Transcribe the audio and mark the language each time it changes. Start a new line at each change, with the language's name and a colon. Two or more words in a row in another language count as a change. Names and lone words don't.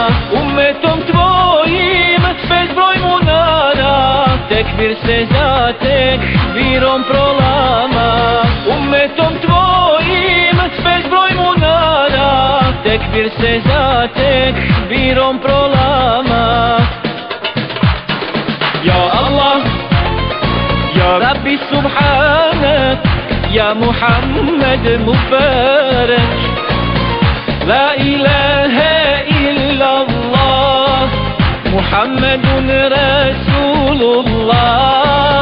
Bosnian: Ummetom tvojim bezbroj munara, tekbir se za tekbirom prolama. Ummetom tvojim bezbroj munara, tekbir se za tekbirom prolama.
Arabic: يا الله يا ربي سبحانك يا محمد مبارك. لا إله إلا الله محمد رسول الله.